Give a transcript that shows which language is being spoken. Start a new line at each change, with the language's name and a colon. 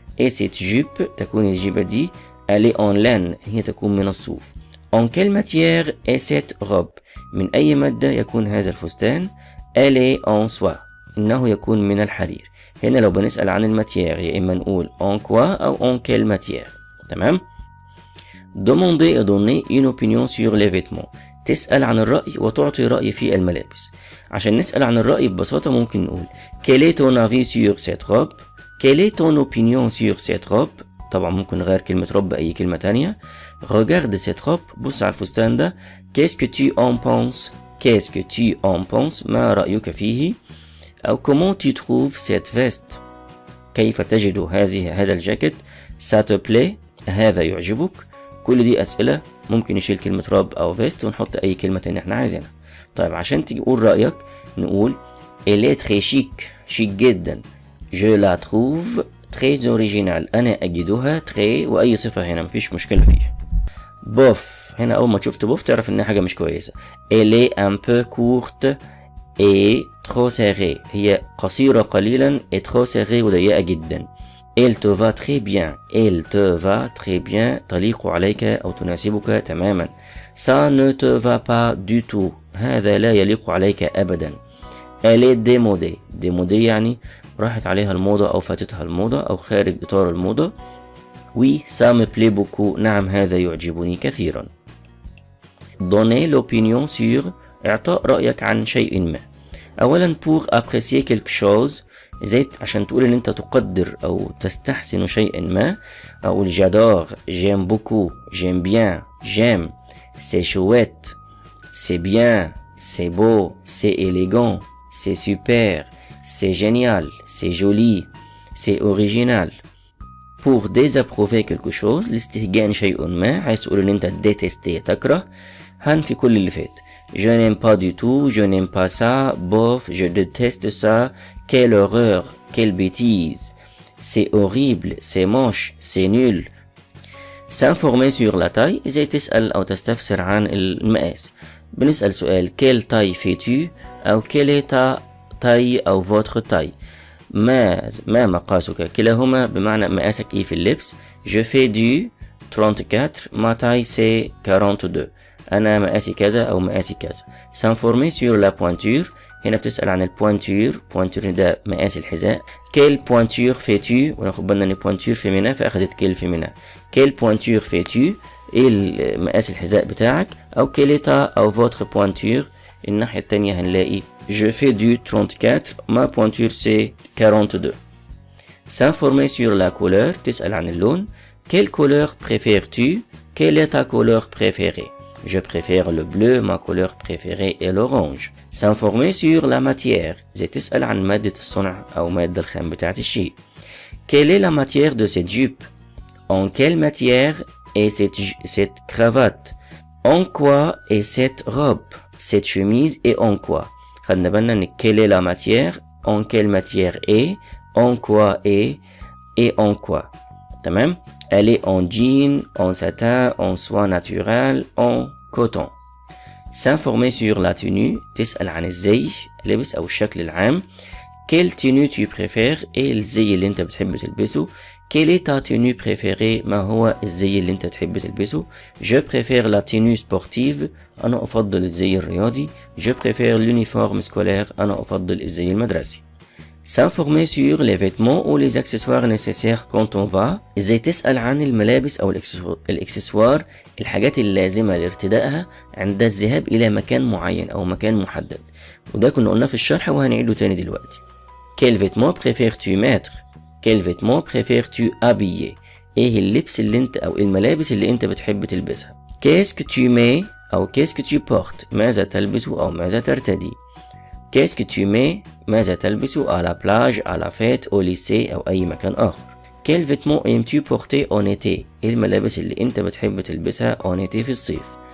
French: اي سيت جيب،
Arabic: تكون الجيبة دي
French: الي اون لان،
Arabic: هي تكون من الصوف.
French: اون كيل ماتيير اي سيت روب،
Arabic: من اي مادة يكون هذا الفستان.
French: الي اون سوا،
Arabic: انه يكون من الحرير. هنا لو بنسأل عن الماتيير يا إما نقول en quoi أو en quelle matière. تمام.
French: demander et donner une opinion sur les vêtements.
Arabic: تسأل عن الرأي وتعطي رأي في الملابس. عشان نسأل عن الرأي ببساطة ممكن نقول
French: quel est ton avis sur cette robe. quelle est ton opinion sur cette robe.
Arabic: طبعا ممكن نغير كلمة robe بأي كلمة تانية.
French: regarde cette robe،
Arabic: بص على الفستان ده.
French: qu'est-ce que tu en penses. qu'est-ce que tu en penses،
Arabic: ما رأيك فيه.
French: أو comment tu trouves cette veste،
Arabic: كيف تجد هذا الجاكيت.
French: ça te plaît،
Arabic: هذا يعجبك. كل دي أسئلة ممكن نشيل كلمة راب أو فيست ونحط أي كلمة تانية احنا عايزينها. طيب عشان تيجي تقول رأيك نقول
French: elle est très chic،
Arabic: شيك جدا.
French: je la trouve très original،
Arabic: أنا أجدها très، وأي صفة هنا مفيش مشكلة فيها. بوف، هنا أول ما شفت بوف تعرف إنها حاجة مش كويسة.
French: elle est un peu courte et trop serrée،
Arabic: هي قصيرة قليلا
French: et trop serrée
Arabic: وضيقة جدا.
French: elle te va très bien، elle te va très bien،
Arabic: تليق عليك أو تناسبك تماما.
French: ça ne te va pas du tout،
Arabic: هذا لا يليق عليك أبدا.
French: elle est démodée،
Arabic: démodée يعني راحت عليها الموضة أو فاتتها الموضة أو خارج إطار الموضة.
French: oui ça me plaît beaucoup،
Arabic: نعم هذا يعجبني كثيرا.
French: donner l'opinion sur،
Arabic: إعطاء رأيك عن شيء ما. أولا
French: pour apprécier quelque chose،
Arabic: زيت عشان تقول إن أنت تقدر أو تستحسن شيء ما.
French: أقول j'adore، j'aime beaucoup، j'aime bien، j'aime، c'est chouette، c'est bien، c'est beau، c'est élégant، c'est super، c'est génial، c'est joli، c'est original. pour désapprouver quelque chose،
Arabic: لاستهجان شيء ما، عايز تقول إن أنت détester تكره. هنفي كل اللي فات.
French: je n'aime pas du tout، je n'aime pas ça، bof، je déteste ça، quelle horreur، quelle bêtise، c'est horrible، c'est moche، c'est nul. s'informer sur la taille،
Arabic: إذا تسأل أو تستفسر عن المقاس. بنسأل سؤال
French: quelle taille fais-tu أو quelle est ta taille أو votre taille.
Arabic: ما مقاسك؟ كلاهما بمعنى مقاسك ايه في اللبس.
French: Je fais du 34. Ma taille c'est 42.
Arabic: أنا مقاسي كذا أو مقاسي كذا.
French: S'informer sur la pointure.
Arabic: هنا بتسأل عن البوانتور. بوانتور ده مقاس الحذاء.
French: Quelle pointure fais-tu؟
Arabic: وناخد بالنا ان
French: pointure féminin فأخدت quelle féminin. Quelle pointure fais-tu؟
Arabic: ايه مقاس الحذاء بتاعك؟
French: أو quel état أو votre pointure.
Arabic: الناحية التانية هنلاقي
French: Je fais du 34. Ma pointure c'est 42. S'informer sur la couleur.
Arabic: تسأل عن اللون.
French: Quelle couleur préfères-tu? Quelle est ta couleur préférée? Je préfère le bleu. Ma couleur préférée est l'orange. S'informer sur la matière.
Arabic: زي تسأل عن مادة الصنع أو مادة الخام بتاعة الشيء.
French: Quelle est la matière de cette jupe? En quelle matière est cette cravate? En quoi est cette robe? Cette chemise est en quoi?
Arabic: خدنا بالنا ان
French: quelle est la matière, en quelle matière est, en quoi est et en quoi.
Arabic: تمام.
French: Elle est en jean, en satin, en soie naturelle, en coton. S'informer sur la tenue.
Arabic: تسأل عن الزي لبس أو الشكل العام.
French: Quelle tenue tu préfères؟
Arabic: ايه الزي اللي انت بتحب تلبسه.
French: Quelle est ta tenue préférée؟
Arabic: ما هو الزي اللي انت تحب تلبسه.
French: Je préfère la tenue sportive.
Arabic: أنا أفضل الزي الرياضي.
French: Je préfère l'uniforme scolaire.
Arabic: أنا أفضل الزي المدرسي.
French: S'informer sur les vêtements ou les accessoires nécessaires quand on va.
Arabic: ازاي تسأل عن الملابس أو الإكسسوار الحاجات اللازمة لارتدائها عند الذهاب إلى مكان معين أو مكان محدد. وده كنا قلنا في الشرح وهنعيده تاني دلوقتي.
French: Quel vêtement préfères-tu mettre? Quel vêtement préfères-tu habiller?
Arabic: ايه اللبس اللي انت او الملابس اللي انت بتحب تلبسها.
French: Qu'est-ce que tu mets او qu'est-ce que tu portes؟
Arabic: ماذا تلبس او ماذا ترتدي.
French: Qu'est-ce que tu mets؟
Arabic: ماذا تلبس
French: à la plage, à la fête, au lycée
Arabic: او اي مكان اخر.
French: Quel vêtement aimes-tu porter en été؟
Arabic: ايه الملابس اللي انت بتحب تلبسها
French: en été
Arabic: في الصيف.